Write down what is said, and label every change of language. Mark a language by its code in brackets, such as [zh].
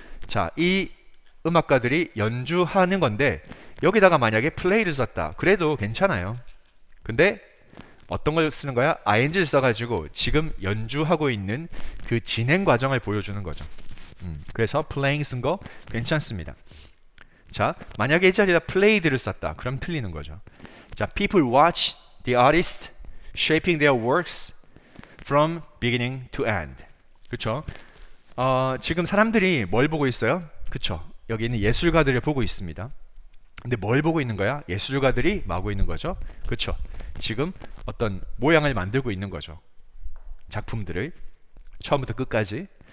[ko] 자, 이 음악가들이 연주하는 건데 여기다가 만약에 play를 썼다. 그래도 괜찮아요. 근데 어떤 걸 쓰는 거야? ing를 써가지고 지금 연주하고 있는 그 진행 과정을 보여주는 거죠. 그래서 playing 쓴 거 괜찮습니다. 자, 만약에 이 자리에다 played를 썼다. 그럼 틀리는 거죠. [en] 자, people watch the artist shaping their works from beginning to end. [ko] 그쵸? 지금 사람들이 뭘 보고 있어요? 그쵸? 여기 있는 예술가들을 보고 있습니다. 근데 뭘 보고 있는 거야? 예술가들이 마고 있는 거죠. 그쵸? 지금 어떤 모양을 만들고 있는 거죠. 작품들을 처음부터 끝까지.